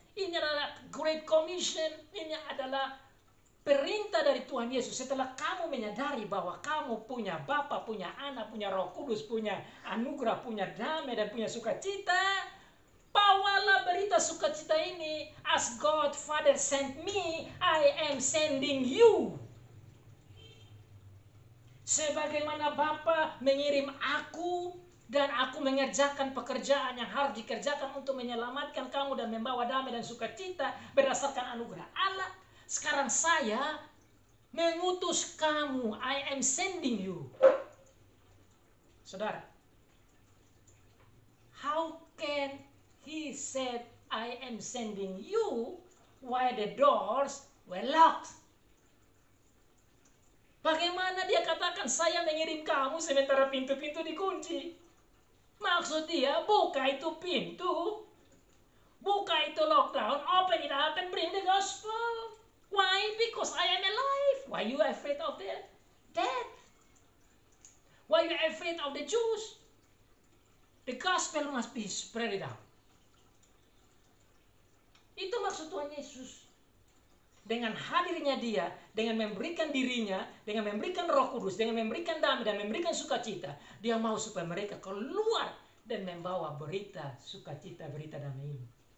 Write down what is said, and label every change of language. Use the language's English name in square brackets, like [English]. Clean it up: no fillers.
[Indonesian] Ini adalah Great Commission. Ini adalah perintah dari Tuhan Yesus. Setelah kamu menyadari bahwa kamu punya Bapa, punya Anak, punya Roh Kudus, punya anugerah, punya damai, dan punya sukacita, bawalah berita sukacita ini. [English] As God Father sent me, I am sending you. [Indonesian] Sebagaimana Bapa mengirim aku, dan aku mengerjakan pekerjaan yang harus dikerjakan untuk menyelamatkan kamu dan membawa damai dan sukacita berdasarkan anugerah Allah, sekarang saya mengutus kamu. [English] I am sending you. [Indonesian] Saudara, [English] how can he said I am sending you while the doors were locked? [Indonesian] Bagaimana dia katakan saya mengirim kamu sementara pintu-pintu dikunci? Maksud dia, buka itu pintu, buka itu lockdown, [English] open it up and bring the gospel. Why? Because I am alive. Why you afraid of the death? Why you afraid of the Jews? The gospel must be spread out. [Indonesian] Itu maksud Tuhan Yesus. Dengan hadirnya dia, dengan memberikan dirinya, dengan memberikan Roh Kudus, dengan memberikan damai dan memberikan sukacita, dia mau supaya mereka keluar dan membawa berita sukacita, berita damai ini.